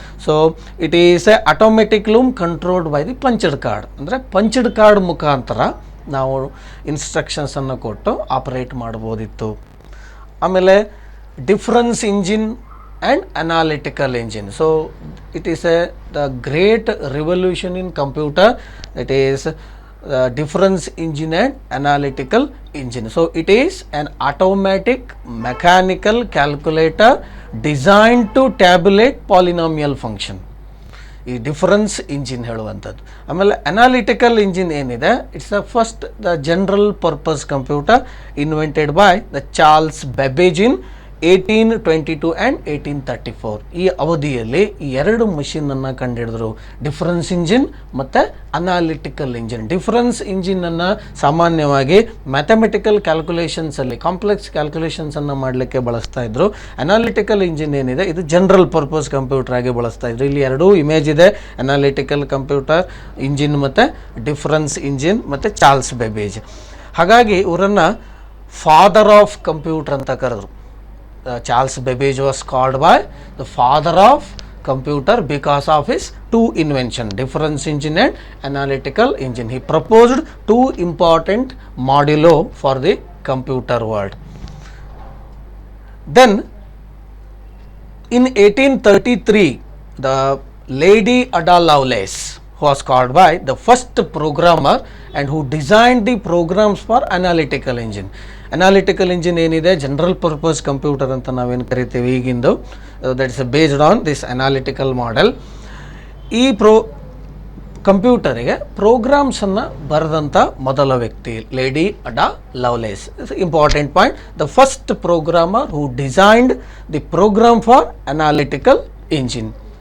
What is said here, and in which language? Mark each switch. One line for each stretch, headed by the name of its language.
English: So it is a automatic loom controlled by the punched card.
Kannada: ಅಂದರೆ punched card ಮುಖಾಂತರ ನಾವು ಇನ್ಸ್ಟ್ರಕ್ಷನ್ಸನ್ನು ಕೊಟ್ಟು operate ಮಾಡ್ಬೋದಿತ್ತು.
English: ಆಮೇಲೆ difference engine and analytical engine. So it is the great revolution in computer. It is difference engine and analytical engine. So it is an automatic mechanical calculator designed to tabulate polynomial function.
Kannada: ಈ difference engine ಹೇಳುವಂಥದ್ದು.
English: ಆಮೇಲೆ analytical engine
Kannada: ಏನಿದೆ,
English: It's the first the general purpose computer invented by the Charles Babbage in 1822 and 1834.
Kannada: ಈ ಅವಧಿಯಲ್ಲಿ ಈ ಎರಡು ಮಷಿನನ್ನು ಕಂಡುಹಿಡಿದ್ರು, difference engine ಮತ್ತು ಅನಾಲಿಟಿಕಲ್ ಇಂಜಿನ್. ಡಿಫರೆನ್ಸ್ ಇಂಜಿನನ್ನು ಸಾಮಾನ್ಯವಾಗಿ ಮ್ಯಾಥಮೆಟಿಕಲ್ ಕ್ಯಾಲ್ಕುಲೇಷನ್ಸಲ್ಲಿ ಕಾಂಪ್ಲೆಕ್ಸ್ ಕ್ಯಾಲ್ಕುಲೇಷನ್ಸನ್ನು ಮಾಡಲಿಕ್ಕೆ ಬಳಸ್ತಾ ಇದ್ರು. ಅನಾಲಿಟಿಕಲ್ ಇಂಜಿನ್ ಏನಿದೆ, ಇದು ಜನರಲ್ ಪರ್ಪಸ್ ಕಂಪ್ಯೂಟರ್ ಆಗಿ ಬಳಸ್ತಾ ಇದ್ರು. ಇಲ್ಲಿ ಎರಡೂ ಇಮೇಜ್ ಇದೆ, ಅನಾಲಿಟಿಕಲ್ ಕಂಪ್ಯೂಟರ್ ಇಂಜಿನ್ ಮತ್ತು ಡಿಫರೆನ್ಸ್ ಇಂಜಿನ್ ಮತ್ತು ಚಾರ್ಲ್ಸ್ ಬೆಬೇಜ್. ಹಾಗಾಗಿ ಇವರನ್ನು ಫಾದರ್ ಆಫ್ ಕಂಪ್ಯೂಟರ್ ಅಂತ ಕರೆದ್ರು.
English: Charles Babbage was called by the father of computer because of his two inventions, difference engine and analytical engine. He proposed two important modulo for the computer world. Then in 1833, the Lady Ada Lovelace was called by the first programmer and who designed the programs for analytical engine.
Kannada: Analytical engine ಏನಿದೆ, general purpose computer ಅಂತ ನಾವೇನು ಕರಿತೀವಿ ಈಗಿಂದು,
English: That is based on this analytical model.
Kannada: ಈ ಕಂಪ್ಯೂಟರಿಗೆ ಪ್ರೋಗ್ರಾಮ್ಸನ್ನು ಬರೆದಂಥ ಮೊದಲ ವ್ಯಕ್ತಿ lady ಅಡಾ ಲವ್ಲೇಸ್.
English: Important point, the first programmer who designed the program for analytical engine.